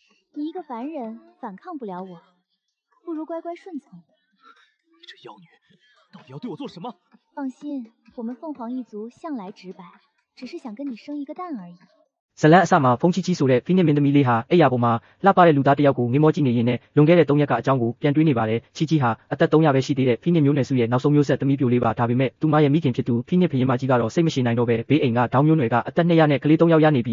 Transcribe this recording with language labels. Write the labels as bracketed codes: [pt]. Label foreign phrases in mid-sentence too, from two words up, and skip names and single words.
[zh] 你一个凡人反抗不了我，不如乖乖顺从。你这妖女，到底要对我做什么？放心，我们凤凰一族向来直白，只是想跟你生一个蛋而已。 [my] ဇလန်အစမှာဖုန်ချီချီဆိုတဲ့ဖိနစ်မင်းသမီးလေးဟာအိယာပေါ်မှာလှပတဲ့လူသားတစ်ယောက်ကိုငေမောကြည့်နေရင်နဲ့လွန်ခဲ့တဲ့3ရက်ကအကြောင်းကိုပြန်တွေးနေပါတယ်ချီချီဟာအသက်300ပဲရှိသေးတဲ့ဖိနစ်မျိုးနွယ်စုရဲ့နောက်ဆုံးမျိုးဆက်သမီးပြိုလေးပါဒါပေမဲ့သူမရဲ့မိခင်ဖြစ်သူဖိနစ်ဘရင်မကြီးကတော့စိတ်မရှိနိုင်တော့ပဲဘေးအိမ်ကဒေါင်းမျိုးနွယ်ကအသက်200နဲ့ကလေး3ယောက်ရနေပြီး